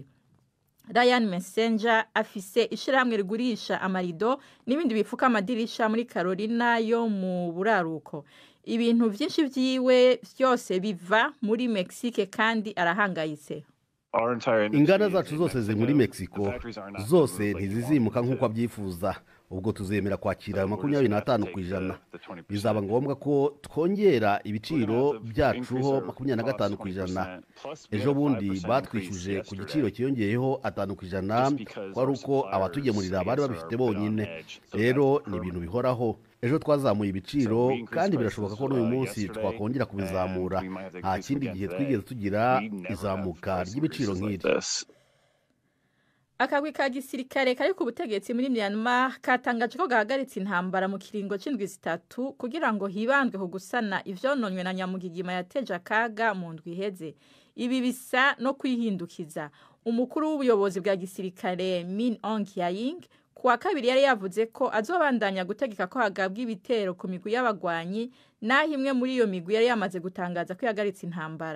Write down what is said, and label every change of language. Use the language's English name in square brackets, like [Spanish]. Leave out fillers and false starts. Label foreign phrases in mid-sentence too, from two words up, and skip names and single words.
[Rundi] Ryan Messenger afise ishirahamwe rigurisha amarido n'ibindi bifuka amadirisha muri Carolina yo mu buraruko. Ibintu byinshi vyiwe byose biva muri Mexique kandi arahangayitse. [Kinyarwanda] Inganda zacu zose ziri muri Mexico, zose ntizizimuka nk'uko abyifuza. Ubwo tuzemera kwakira 25%. Bizaba ngombwa ko twongera ibiciro byacuho 25%. Ejo bundi batwishyuje ku giciro kiyongeyeho 5%, kwari uko abatugemurira bari babifite bonyine. Rero ni ibintu bihoraho. Ejo twazamuye ibiciro kandi birashoboka ko n'uyu munsi twakongera kubizamura. Nta kindi gihe twigeze tugira izamuka ry'ibiciro nk'iri. [Rundi] Akagwi ka gisirikare kari ku butegetsi muri Myanmar katangaje ko gahagaritse intambara mu kiringo c'indwi zitatu kugira ngo hibandwe ku gusana ivyononywe na Nyamugigima yateje akaga mu ndwi iheze. Ibi bisa no kwihindukiza. Umukuru w'ubuyobozi bwa gisirikare Min Aung Hlaing kuwa kabiri yari yavuze ko azobandanya gutegeka ko hagabwa ibitero ku migwi y'abagwanyi, naho imwe muri iyo migwi yari yamaze gutangaza ko yagaritse intambara.